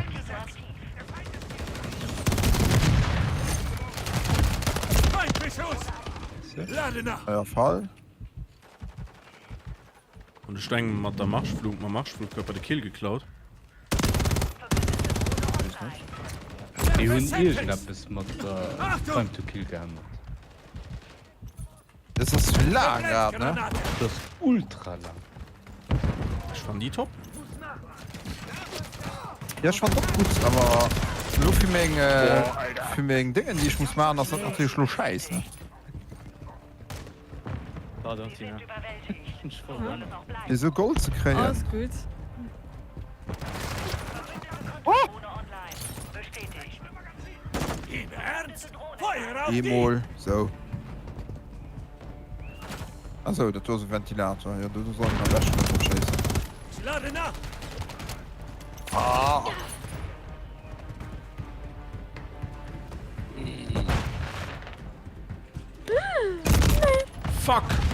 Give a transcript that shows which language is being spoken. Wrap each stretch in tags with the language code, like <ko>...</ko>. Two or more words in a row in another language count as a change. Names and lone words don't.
<de>Feindbeschuss. Lade nach. Euer Fall. Und ich denke, mit der Marschflug bei der Kill geklaut.</de> <lb>Die hun bis mat</lb> <en>Time to kill</en> <lb>gehandelt.</lb> <de>Das ist lang grad, ne? Das ist ultra lang. Ich fand die top. Ja, ich fand doch gut, aber nur für Mengen Dinge, die ich muss machen, das hat natürlich nur scheiß, ne? Pardon, Tina. Ich voll gerne. Diese Gold zu kriegen. Alles gut. Im Ernst? Feuer auf die. E-Mol, so. Also, das war ein Ventilator. Ja, du sollst mal löschen, das ist scheiße. Ich lade nach. Fuck!</de>